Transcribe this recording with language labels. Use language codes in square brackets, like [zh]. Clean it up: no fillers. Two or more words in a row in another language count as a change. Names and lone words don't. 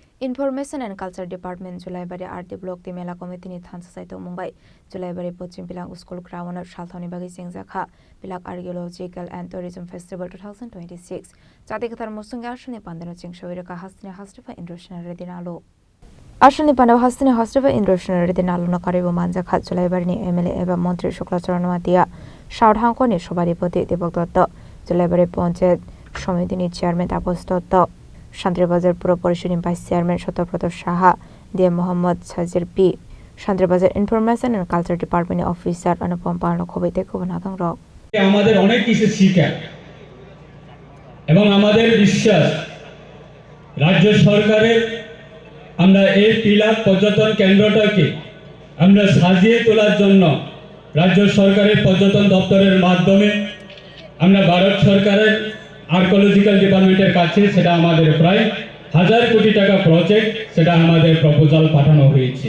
[trp] ইনফরমেশন এন্ড কালচার ডিপার্টমেন্ট জুলাইবাড়ি আরটি ব্লক তি মেলা কমিটিनि थानसासाइतो मुंबाइ जुलाइबारि पश्चिम पिलाक स्कुल ग्राउन्ड सालथावनि बागै सेंजाखा पिलाक आर्कियोलजिकल एन्ड टुरिज्म फेस्टिवल 2026 जातिगथार मुसुंगे आसनि पान्दानो चिंसोइरका हास्तिनि हास्तिफा इन्ड्रोशनारि दिनालो आसनि पान्दाव हास्तिनि हास्तिफा इन्ड्रोशनारि दिनालो नकारिबो मानजाखा जुलाइबारिनि एमएलए एवं मन्त्री शुक्लाचरण मातिया साउथहांकनि सभापति दीपक दत्त जुलाइबारि पञ्चायत समितिनि चेयारमैन तापस दत्त शांतिबाजार पुर परिषदनि [en] vice chairman [trp] सत्यव्रत साहा डीएम मोहम्मद साजिर पी शांतिबाजार इनफरमेशन एंड कालचार डिपार्टमेंट अफिसार अनुपम पाल खबैते खबनादं रक [bn] আমাদের অনেক কিছু শিক্ষা এবং আমাদের বিশ্বাস রাজ্য সরকারের আমরা এই পিলাক পর্যটন কেন্দ্রটাকে আমরা সাজিয়ে তোলার জন্য রাজ্য সরকারের পর্যটন দপ্তরের মাধ্যমে আমরা ভারত সরকারের আর্কিওলজিক্যাল ডিপার্টমেন্টের কাছে সেটা আমাদের প্রায় 1000 কোটি টাকা প্রজেক্ট সেটা আমাদের প্রপোজাল পাঠানো হয়েছে।